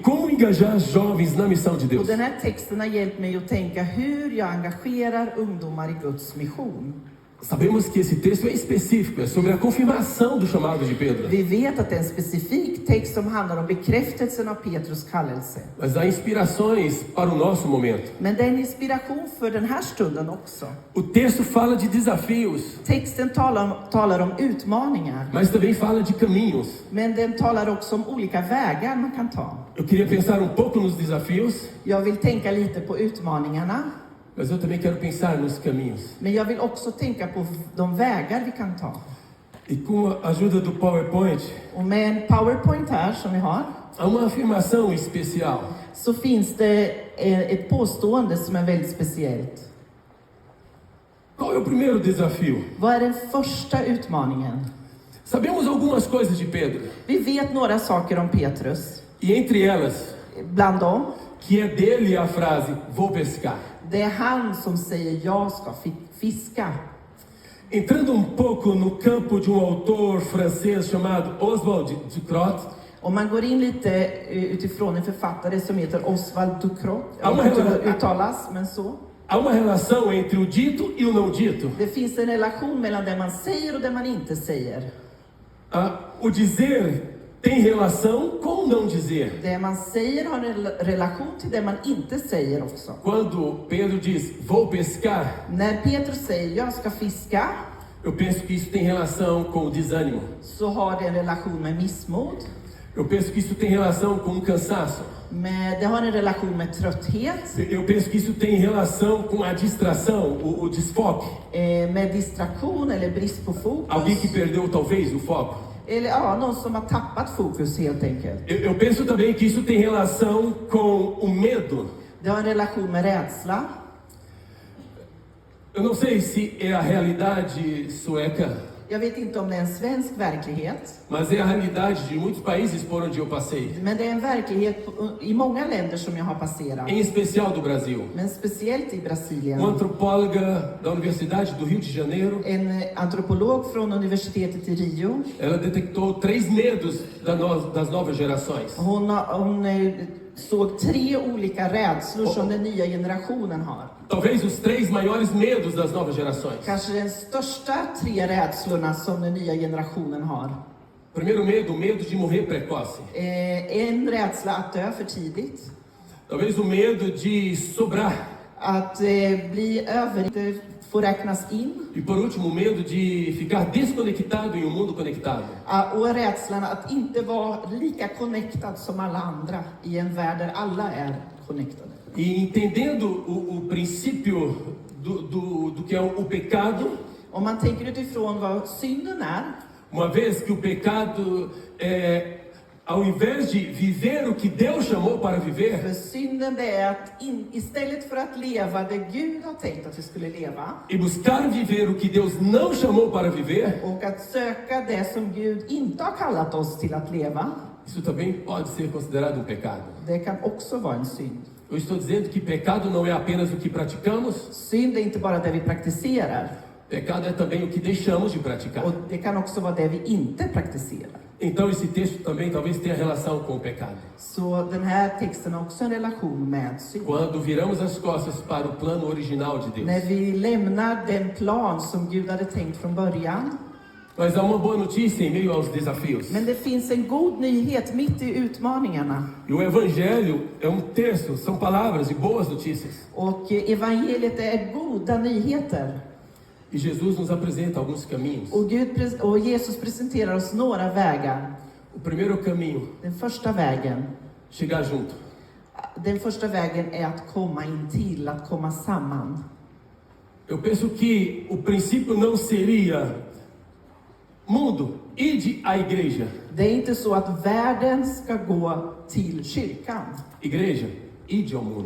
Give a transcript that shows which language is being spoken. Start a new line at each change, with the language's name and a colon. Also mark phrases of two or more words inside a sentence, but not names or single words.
Portuguese: como engajar jovens na missão de
Swedish: Och
Portuguese: Deus.
Swedish: den här texten har hjälpt mig att tänka hur jag engagerar ungdomar i Guds mission.
Portuguese: Sabemos que esse texto é específico, é sobre a confirmação do chamado de Pedro.
Swedish: Vi vet att det är en specifik text som handlar om bekräftelsen av Petrus kallelse.
Portuguese: Mas há inspirações para o nosso momento.
Swedish: Men det är en inspiration för den här stunden också.
Portuguese: O texto fala de desafios,
Swedish: Texten talar om utmaningar.
Portuguese: mas também fala de caminhos.
Swedish: Men den talar också om olika vägar man kan ta.
Portuguese: Eu queria pensar um pouco nos desafios,
Swedish: Jag vill tänka lite på utmaningarna.
Portuguese: mas eu também quero pensar nos caminhos.
Swedish: Men jag vill också tänka på de vägar vi kan ta.
Portuguese: E com a ajuda do PowerPoint,
Swedish: Och med en PowerPoint här som vi har,
Portuguese: há uma afirmação especial.
Swedish: så finns det ett påstående som är väldigt speciellt.
Portuguese: Qual é o primeiro desafio?
Swedish: Vad är den första utmaningen?
Portuguese: Sabemos algumas coisas de Pedro,
Swedish: Vi vet några saker om Petrus.
Portuguese: e entre elas,
Swedish: Bland dem,
Portuguese: que é dele a frase, vou pescar.
Swedish: det är han som säger jag ska fiska.
Portuguese: Entrando um pouco no campo de um autor francês chamado Oswald Ducrot,
Swedish: Om man går in lite utifrån en författare som heter Oswald Ducrot. Ja, Jag men vet inte hur hela- det uttalas, men så.
Portuguese: há uma relação entre o dito e o não dito.
Swedish: Det finns en relation mellan det man säger och det man inte säger.
Portuguese: O dizer tem relação com o não dizer.
Swedish: Det man säger har en relation till det man inte säger också.
Portuguese: Quando Pedro diz, vou pescar,
Swedish: När Petrus säger jag ska fiska,
Portuguese: eu penso que isso tem relação com o desânimo.
Swedish: så har det en relation med missmod.
Portuguese: Eu penso que isso tem relação com o cansaço.
Swedish: Det har en relation med trötthet,
Portuguese: Eu penso que isso tem relação com a distração, o desfoque.
Swedish: med distraktion eller brist på
Portuguese: Alguém que
Swedish: fokus.
Portuguese: perdeu talvez o foco.
Swedish: Eller ja, någon som har tappat fokus helt enkelt.
Portuguese: Eu penso também que isso tem relação com o medo.
Swedish: Det har en relation med rädsla.
Portuguese: Eu não sei se é a realidade sueca,
Swedish: Jag vet inte om det är en svensk verklighet.
Portuguese: mas é a realidade de muitos países por onde eu passei.
Swedish: Men det är en verklighet i många länder som jag har passerat.
Portuguese: Em especial do Brasil.
Swedish: Men speciellt i Brasilien.
Portuguese: Uma antropóloga da Universidade do Rio de Janeiro,
Swedish: En antropolog från universitetet i Rio.
Portuguese: ela detectou 3 medos das novas gerações.
Swedish: Hon såg 3 olika rädslor som den nya generationen har.
Portuguese: Talvez os 3 maiores medos das novas gerações.
Swedish: Kanske den största 3 rädslorna som den nya generationen har.
Portuguese: Primeiro medo, o medo de morrer precoce.
Swedish: En rädsla att dö för tidigt.
Portuguese: Talvez o medo de sobrar.
Swedish: Att bli över, inte få räknas in.
Portuguese: E por último, o medo de ficar desconectado em um mundo conectado.
Swedish: Och rädslan att inte vara lika connectad som alla andra i en värld där alla är connectade.
Portuguese: E entendendo o princípio do que é o pecado,
Swedish: Om man tänker utifrån vad synden är.
Portuguese: uma vez que o pecado ao invés de viver o que Deus chamou para viver,
Swedish: För synden det är att istället för att leva det Gud har tänkt att vi skulle leva.
Portuguese: e buscar viver o que Deus não chamou para viver,
Swedish: Och att söka det som Gud inte har kallat oss till att leva.
Portuguese: isso também pode ser considerado um pecado.
Swedish: Det kan också vara en synd.
Portuguese: Eu estou dizendo que pecado não é apenas o que praticamos,
Swedish: Synd är inte bara det vi praktiserar.
Portuguese: pecado é também o que deixamos de praticar.
Swedish: Och det kan också vara det vi inte praktiserar.
Portuguese: Então esse texto também talvez tenha relação com o pecado.
Swedish: Så den här texten har också en relation med synd.
Portuguese: Quando viramos as costas para o plano original de Deus.
Swedish: När vi lämnar den plan som Gud hade tänkt från början.
Portuguese: Mas há uma boa notícia em meio aos desafios.
Swedish: Men det finns en god nyhet mitt i utmaningarna.
Portuguese: E o Evangelho é texto, são palavras e boas notícias.
Swedish: Och evangeliet är goda nyheter.
Portuguese: E Jesus nos apresenta alguns caminhos.
Swedish: Och Jesus presenterar oss några vägar.
Portuguese: O primeiro caminho,
Swedish: Den första vägen.
Portuguese: chegar junto.
Swedish: Den första vägen är att komma in till, att komma samman.
Portuguese: Eu penso que o princípio não seria mundo, ide à igreja.
Swedish: Det är inte så att världen ska gå till kyrkan.
Portuguese: Igreja, ide ao mundo.